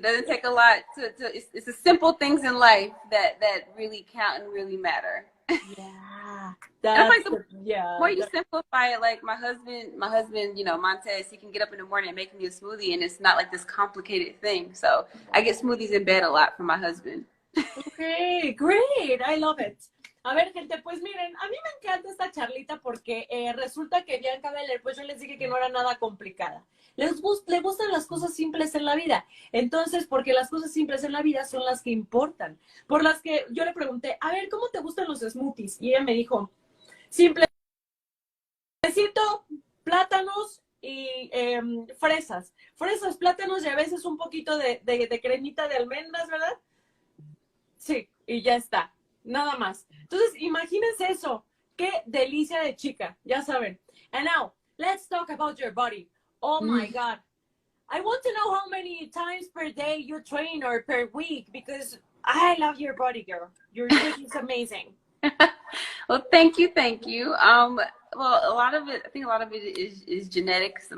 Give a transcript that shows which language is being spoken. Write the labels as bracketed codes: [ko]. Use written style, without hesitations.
[en] It doesn't take a lot it's the simple things in life that really count and really matter. Yeah. More you simplify it, like my husband, you know, Montez, he can get up in the morning and make me a smoothie, and it's not like this complicated thing. So I get smoothies in bed a lot from my husband. Okay, great. I love it. [es] A ver, gente, pues miren, a mí me encanta esta charlita porque resulta que Bianca Belair, pues yo les dije que no era nada complicada. Le gustan las cosas simples en la vida. Entonces, porque las cosas simples en la vida son las que importan. Por las que yo le pregunté, a ver, ¿cómo te gustan los smoothies? Y ella me dijo, simplecito, plátanos y fresas. Fresas, plátanos y a veces un poquito de cremita de almendras, ¿verdad? Sí, y ya está. Nada más. Entonces, imagínense eso. Qué delicia de chica. Ya saben. [en] And now, let's talk about your body. Oh my God. I want to know how many times per day you train or per week, because I love your body, girl. Your body is amazing. Well, thank you. Well, a lot of it is genetics.